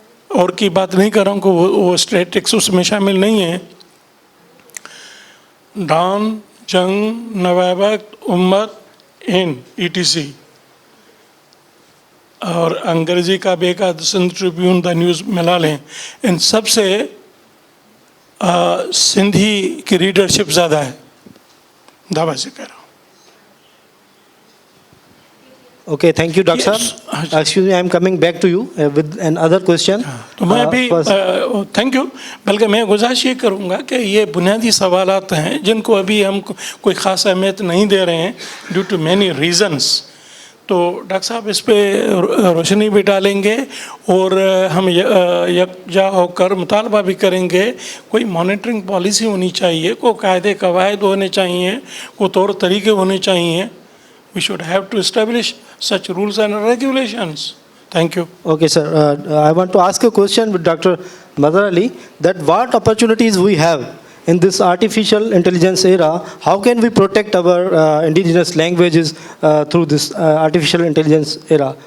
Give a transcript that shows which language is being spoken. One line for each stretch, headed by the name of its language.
Hindi: और की बात नहीं कर रहा हूँ कि वो स्टैटिक्स उसमें शामिल नहीं है, डान जंग नवाबत उम्मत इन ETC और अंग्रेज़ी का बेकाद सिंध ट्रिब्यून द न्यूज़ मिला लें, इन सब से सिंधी की रीडरशिप ज़्यादा है, दावा से कह रहा हूँ।
English: Okay, thank you, Dr. Yes. Sir. Excuse me, I am coming back to you with another question.
Hindi: तो मैं अभी थैंक यू, बल्कि मैं गुजारिश ये करूँगा कि ये बुनियादी सवालात हैं जिनको अभी हम कोई ख़ास अहमियत नहीं दे रहे हैं
English: Due to many reasons.
Hindi: तो डॉक्टर साहब इस पर रोशनी भी डालेंगे और हम यकजा होकर मुतालबा भी करेंगे। कोई मॉनिटरिंग पॉलिसी होनी चाहिए, कोई कायदे कवायद होने चाहिए, कोई तौर तरीके होने चाहिए।
English: We should have to establish such rules and regulations. Thank you. Okay, sir. I want to ask a question with Dr. Mazhar Ali, that what opportunities we have in this artificial intelligence era. How can we protect our indigenous languages through this artificial intelligence era?